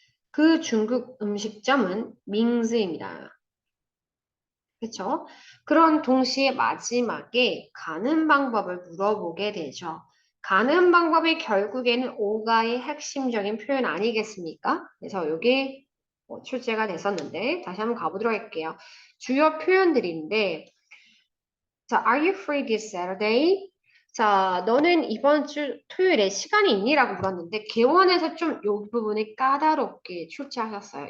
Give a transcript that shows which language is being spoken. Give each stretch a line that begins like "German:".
Korean: 그 중국 음식점은 밍즈입니다. 그렇죠? 그런 동시에 마지막에 가는 방법을 물어보게 되죠. 가는 방법이 결국에는 오가의 핵심적인 표현 아니겠습니까? 그래서 이게 출제가 됐었는데 다시 한번 가보도록 할게요. 주요 표현들인데 자,
English: Are you free this Saturday?
Korean: 자, 너는 이번 주 토요일에 시간이 있니? 라고 물었는데 개원에서 좀 이 부분을 까다롭게 출제하셨어요.